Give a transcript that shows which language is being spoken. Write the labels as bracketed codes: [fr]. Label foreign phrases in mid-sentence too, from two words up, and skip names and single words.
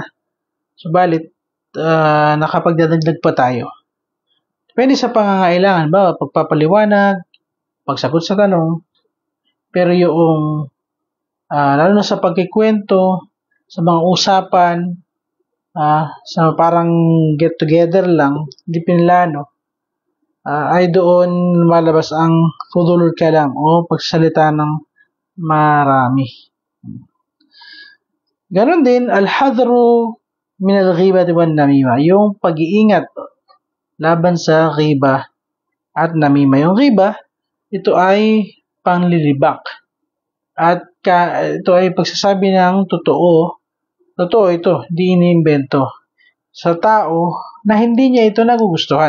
[tl] Subalit, nakapagdadagdag pa tayo. Depende sa pangangailangan ba, pagpapaliwanag, pagsagot sa tanong, pero yung lalo na sa pagkikwento, sa mga usapan, sa parang [en] get together [tl] lang, hindi pinlano, ay doon malabas ang [ar] فضول الكلام [tl] o pagsalita ng marami. Ganon din, [ar] الحذر من الغيبة والنميمة, [tl] yung pag-iingat laban sa ghiba at namima. Yung ghiba, ito ay panglilibak. At ito ay pagsasabi ng totoo. Totoo ito, di iniimbento. Sa tao na hindi niya ito nagugustuhan.